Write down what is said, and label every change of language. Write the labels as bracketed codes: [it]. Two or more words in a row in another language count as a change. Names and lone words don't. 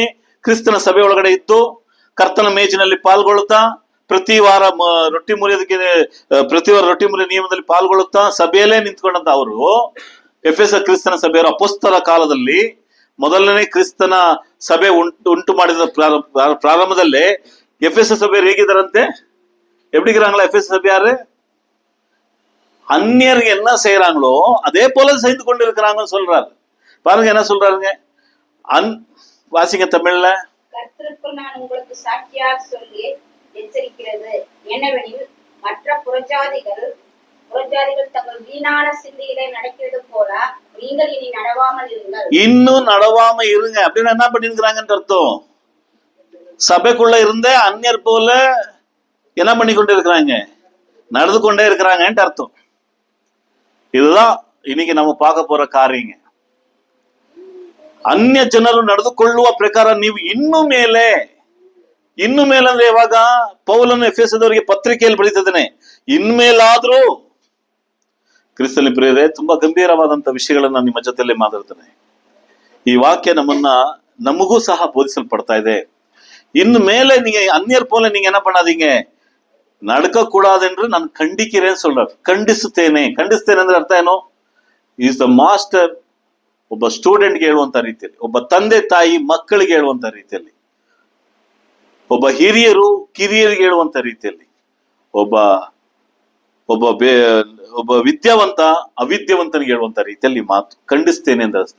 [kn] ಕ್ರಿಸ್ತನ ಸಭೆ ಒಳಗಡೆ ಇತ್ತು, ಕರ್ತನ ಮೇಜಿನಲ್ಲಿ ಪಾಲ್ಗೊಳ್ಳುತ್ತಾ, ಪ್ರತಿ ವಾರ ರೊಟ್ಟಿ ಮುರಿಯ ನಿಯಮದಲ್ಲಿ ಪಾಲ್ಗೊಳ್ಳುತ್ತಾ ಸಭೆಯಲ್ಲೇ ನಿಂತ್ಕೊಂಡಂತ ಅವರು ಎಫೆಸ ಕ್ರಿಸ್ತನ ಸಭೆಯವರು ಅಪೊಸ್ತಲ ಕಾಲದಲ್ಲಿ ಮೊದಲನೇ ಕ್ರಿಸ್ತನ ಸಭೆ ಉಂಟು ಮಾಡಿದ ಪ್ರಾರಂಭದಲ್ಲೇ ಎಫೆಸ ಸಭೆಯರು ಹೇಗಿದ್ದಾರಂತೆ? [ta] எப்படிங்கிறாங்களா? எஃபெச சபை யாரு? அந்நியருக்கு என்ன செய்யறாங்களோ அதே போல செய்து கொண்டு இருக்கிறாங்கன்னு சொல்றாரு. பாருங்க என்ன சொல்றாருங்க, வாசிங்க தமிழ்ல. கர்த்தருக்குள் நான் உங்களுக்கு சாட்சியாக சொல்லி எச்சரிக்கிறது என்னவெனில், மற்ற புறஜாதிகள் தங்கள் வீணான சிந்தையிலே நடக்கிறது போல நீங்கள் இனி நடவாமல் இருங்கள். இன்னும் நடவாம இருங்க அப்படின்னு என்ன பண்ணிருக்கிறாங்கன்னு அர்த்தம். சபைக்குள்ள இருந்த அந்நியர் போல என்ன பண்ணி கொண்டு இருக்கிறாங்க? நடந்து கொண்டே இருக்கிறாங்கன்ட்டு அர்த்தம். இதுதான் இன்னைக்கு நம்ம பார்க்க போற காரியங்க. [kn] ಅನ್ಯ ಜನರು ನಡೆದುಕೊಳ್ಳುವ ಪ್ರಕಾರ ನೀವು ಇನ್ನು ಮೇಲೆ ಇನ್ನು ಮೇಲಂದ್ರೆ ಇವಾಗ ಪೌಲನು ಎಫೆಸದವರಿಗೆ ಪತ್ರಿಕೆಯಲ್ಲಿ ಬರೀತಿದ್ದಾನೆ, ಇನ್ಮೇಲಾದ್ರೂ ಕ್ರಿಸ್ತನಲ್ಲಿ ಪ್ರಿಯರೇ, ತುಂಬಾ ಗಂಭೀರವಾದಂತ ವಿಷಯಗಳನ್ನ ನಿಮ್ಮ ಜೊತೆಯಲ್ಲಿ ಮಾತಾಡ್ತಾನೆ. ಈ ವಾಕ್ಯ ನಮಗೂ ಸಹ ಬೋಧಿಸಲ್ಪಡ್ತಾ ಇದೆ. ಇನ್ನು ಮೇಲೆ [ta] நீங்க அந்நியர் போல நீங்க என்ன பண்ணாதீங்க, நடக்க கூடாதென்று நான் கண்டிக்கிறேன்னு சொல்றார். [kn] ಖಂಡಿಸುತ್ತೇನೆ ಅಂದ್ರೆ ಅರ್ಥ ಏನು? [en] is the master [kn] ಒಬ್ಬ ಸ್ಟೂಡೆಂಟ್ಗೆ ಹೇಳುವಂತ ರೀತಿಯಲ್ಲಿ, ಒಬ್ಬ ತಂದೆ ತಾಯಿ ಮಕ್ಕಳಿಗೆ ಹೇಳುವಂತ ರೀತಿಯಲ್ಲಿ, ಒಬ್ಬ ಹಿರಿಯರು ಕಿರಿಯರಿಗೆ ಹೇಳುವಂತ ರೀತಿಯಲ್ಲಿ, ಒಬ್ಬ ವಿದ್ಯಾವಂತ ಅವಿದ್ಯಾವಂತನಿಗೆ ಹೇಳುವಂತ ರೀತಿಯಲ್ಲಿ ಮಾತು ಖಂಡಿಸ್ತೇನೆ ಅಂತ ಅರ್ಥ.